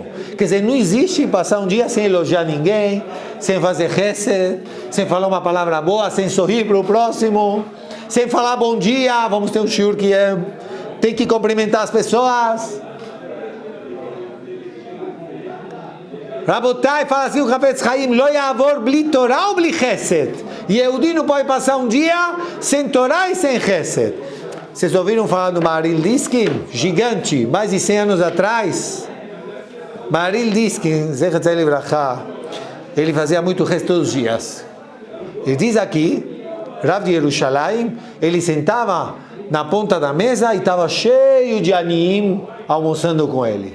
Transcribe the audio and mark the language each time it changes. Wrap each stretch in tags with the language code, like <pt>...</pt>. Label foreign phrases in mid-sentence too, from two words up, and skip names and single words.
<pt>Quer dizer, não existe passar um dia sem elogiar ninguém, sem fazer chesed, sem falar uma palavra boa, sem sorrir para o próximo, sem falar bom dia. Vamos ter um shiur que tem que cumprimentar as pessoas. Rabotai fala assim o Havetz Chaim,</pt> <he>lo yavor bli Torah</he> <pt>ou</pt> <he>bli chesed.</he> <pt>Yehudi não pode passar um dia sem Torá e sem chesed. Vocês ouviram falar do Maharil Diskin? Gigante, mais de 100 anos atrás. Maharil Diskin,</pt> <he>Zechat Tzai Livrachá,</he> <pt>ele fazia muito chesed todos os dias. Ele diz aqui, Rav de Yerushalayim, ele sentava na ponta da mesa e estava cheio de aniim almoçando com ele.</pt>